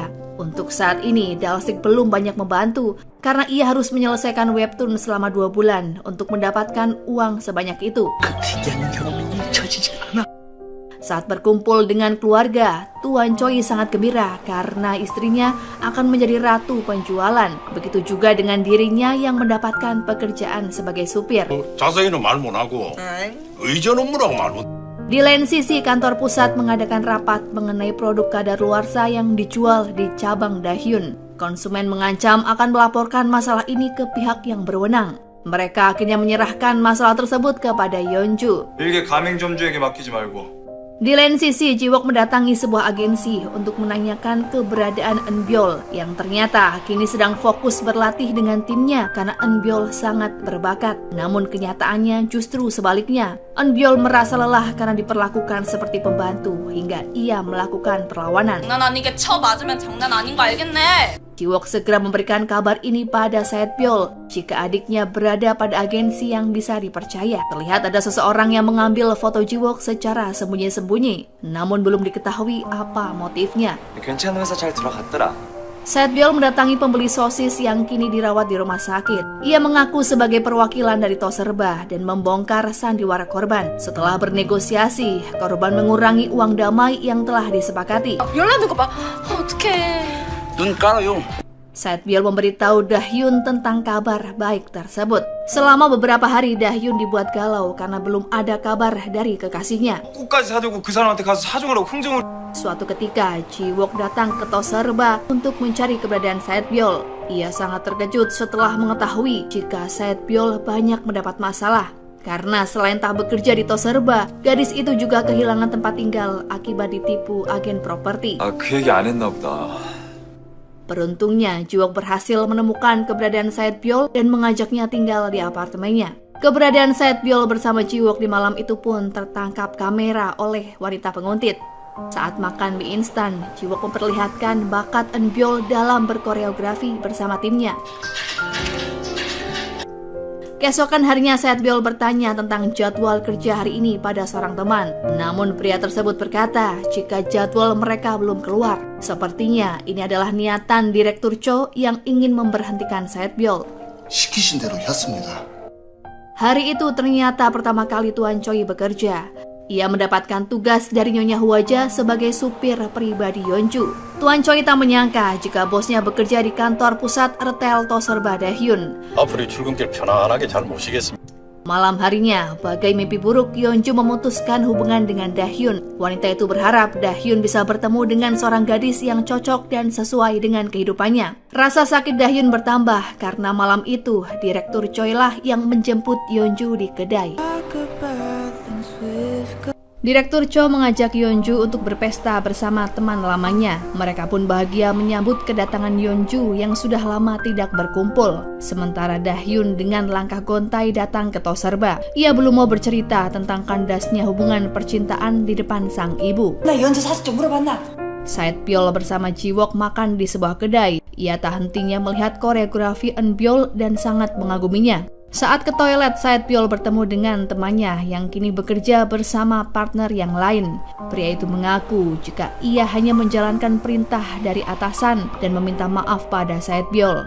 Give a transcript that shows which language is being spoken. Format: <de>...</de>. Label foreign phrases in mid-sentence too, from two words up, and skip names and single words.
<id>Untuk saat ini, Dalsik belum banyak membantu karena ia harus menyelesaikan webtoon selama 2 bulan untuk mendapatkan uang sebanyak itu. Saat berkumpul dengan keluarga, Tuan Choi sangat gembira karena istrinya akan menjadi ratu penjualan. Begitu juga dengan dirinya yang mendapatkan pekerjaan sebagai supir.</id> <ko>자세히는 말 못하고 의전 업무라고 말 못.</ko> <id>Di lain sisi, kantor pusat mengadakan rapat mengenai produk kadaluarsa yang dijual di cabang Dahyun. Konsumen mengancam akan melaporkan masalah ini ke pihak yang berwenang. Mereka akhirnya menyerahkan masalah tersebut kepada Yeonju.</id> <ko>일개 가맹점주에게 맡기지 말고.</ko> <id>Di lain sisi, Jiwook mendatangi sebuah agensi untuk menanyakan keberadaan Eunbyul yang ternyata kini sedang fokus berlatih dengan timnya karena Eunbyul sangat berbakat. Namun kenyataannya justru sebaliknya. Eunbyul merasa lelah karena diperlakukan seperti pembantu hingga ia melakukan perlawanan.</id> <ko>장난 아니게 쳐 맞으면 장난 아닌 거 알겠네.</ko> <id>Jiwook segera memberikan kabar ini pada Saetbyul jika adiknya berada pada agensi yang bisa dipercaya. Terlihat ada seseorang yang mengambil foto Jiwook secara sembunyi-sembunyi, namun belum diketahui apa motifnya.</id> <ko>괜찮은 회사 잘 들어갔더라.</ko> <id>Saetbyul mendatangi pembeli sosis yang kini dirawat di rumah sakit. Ia mengaku sebagai perwakilan dari Toserba dan membongkar sandiwara korban. Setelah bernegosiasi, korban mengurangi uang damai yang telah disepakati.</id> <ko>열나는 거 봐. 어떡해. 눈 깔아요.</ko> <id>Saetbyul memberitahu Dahyun tentang kabar baik tersebut. Selama beberapa hari, Dahyun dibuat galau karena belum ada kabar dari kekasihnya.</id> <ko>꽃까지 사들고 그 사람한테 가서 사정을 하고 흥정을.</ko> <id>Suatu ketika, Jiwook datang ke Toserba untuk mencari keberadaan Saetbyul. Ia sangat terkejut setelah mengetahui jika Saetbyul banyak mendapat masalah. Karena selain tak bekerja di Toserba, gadis itu juga kehilangan tempat tinggal akibat ditipu agen properti.</id> <ko>그 얘기 안 했나 보다.</ko> <id>Beruntungnya, Jiwook berhasil menemukan keberadaan Saetbyul dan mengajaknya tinggal di apartemennya. Keberadaan Saetbyul bersama Jiwook di malam itu pun tertangkap kamera oleh wanita penguntit. Saat makan mie instan, Jiwook memperlihatkan bakat Eunbyul dalam berkoreografi bersama timnya. Keesokan harinya Saetbyol bertanya tentang jadwal kerja hari ini pada seorang teman. Namun pria tersebut berkata jika jadwal mereka belum keluar. Sepertinya ini adalah niatan Direktur Cho yang ingin memberhentikan Saetbyol.</id> <ko>시키신 대로 했습니다.</ko> <id>Hari itu ternyata pertama kali Tuan Choi bekerja. Ia mendapatkan tugas dari Nyonya Hwaja sebagai supir pribadi Yeonju. Tuan Choi tak menyangka jika bosnya bekerja di kantor pusat retail Toserba Dahyun.</id> <ko>앞으로 출근길 편안하게 잘 모시겠습니다.</ko> <id>Malam harinya, bagai mimpi buruk, Yeonju memutuskan hubungan dengan Dahyun. Wanita itu berharap Dahyun bisa bertemu dengan seorang gadis yang cocok dan sesuai dengan kehidupannya. Rasa sakit Dahyun bertambah karena malam itu Direktur Choi lah yang menjemput Yeonju di kedai. Direktur Cho mengajak Yeonju untuk berpesta bersama teman lamanya. Mereka pun bahagia menyambut kedatangan Yeonju yang sudah lama tidak berkumpul. Sementara Dahyun dengan langkah gontai datang ke Toserba. Ia belum mau bercerita tentang kandasnya hubungan percintaan di depan sang ibu.</id> <ko>나 연주 사실 좀 물어봤나?</ko> <id>Saetbyol bersama Jiwook makan di sebuah kedai. Ia tak hentinya melihat koreografi Eunbyol dan sangat mengaguminya. Saat ke toilet, Saetbyol bertemu dengan temannya yang kini bekerja bersama partner yang lain. Pria itu mengaku jika ia hanya menjalankan perintah dari atasan dan meminta maaf pada Saetbyol.</id>